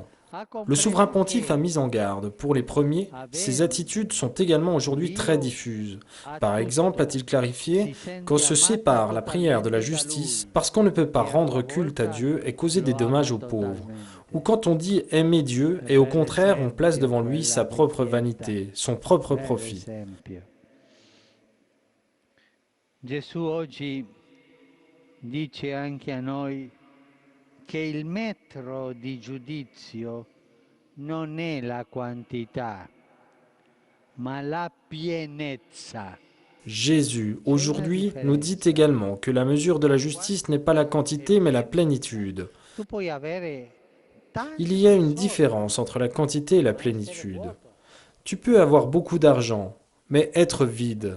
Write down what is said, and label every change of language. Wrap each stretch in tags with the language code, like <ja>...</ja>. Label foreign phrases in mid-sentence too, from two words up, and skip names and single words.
<fr>Le souverain pontife a mis en garde. Pour les premiers, ces attitudes sont également aujourd'hui très diffuses. Par exemple, a-t-il clarifié qu'on se sépare la prière de la justice parce qu'on ne peut pas rendre culte à Dieu et causer des dommages aux pauvres. Ou quand on dit aimer Dieu et au contraire on place devant lui sa propre vanité, son propre profit.</fr> <it>Gesù oggi dice anche a noi che il metro di giudizio non è la quantità, ma la pienezza.</it> <fr>Jésus, aujourd'hui, nous dit également que la mesure de la justice n'est pas la quantité mais la plénitude. Il y a une différence entre la quantité et la plénitude. Tu peux avoir beaucoup d'argent, mais être vide.</fr>